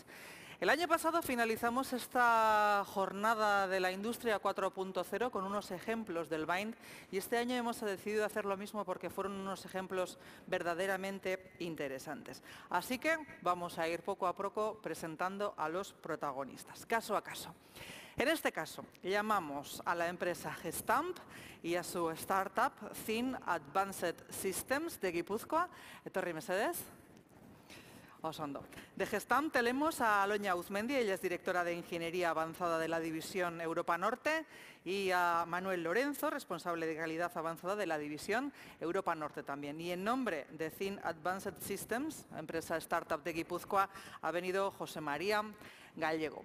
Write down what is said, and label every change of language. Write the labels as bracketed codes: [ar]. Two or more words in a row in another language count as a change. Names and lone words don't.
[es] El año pasado finalizamos esta jornada de la industria 4.0 con unos ejemplos del BIND y este año hemos decidido hacer lo mismo porque fueron unos ejemplos verdaderamente interesantes. Así que vamos a ir poco a poco presentando a los protagonistas, caso a caso. En este caso, llamamos a la empresa Gestamp y a su startup Thin Advanced Systems de Guipúzcoa. [eu] Etorri mesedez. Osondo. [es] De Gestamp tenemos a Aloña Uzmendi, ella es directora de Ingeniería Avanzada de la División Europa Norte, y a Manuel Lorenzo, responsable de Calidad Avanzada de la División Europa Norte también. Y en nombre de Thin Advanced Systems, empresa startup de Guipúzcoa, ha venido José María Gallego.